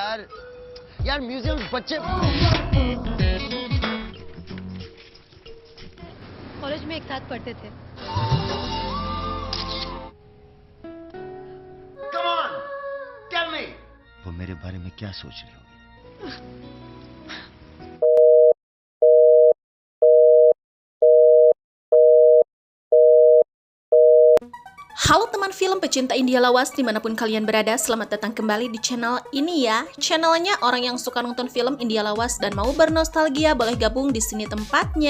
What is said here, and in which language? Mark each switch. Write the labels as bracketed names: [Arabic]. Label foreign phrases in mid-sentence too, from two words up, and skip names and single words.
[Hindi] यार यार म्यूजियम बच्चे कॉलेज में एक साथ पढ़ते थे। [English] come on tell me [Hindi] वो मेरे बारे में क्या सोच रही होगी? [Indonesian] Halo teman film pecinta India lawas dimanapun kalian berada, selamat datang kembali di channel ini ya. Channelnya orang yang suka nonton film India lawas dan mau bernostalgia boleh gabung di sini tempatnya.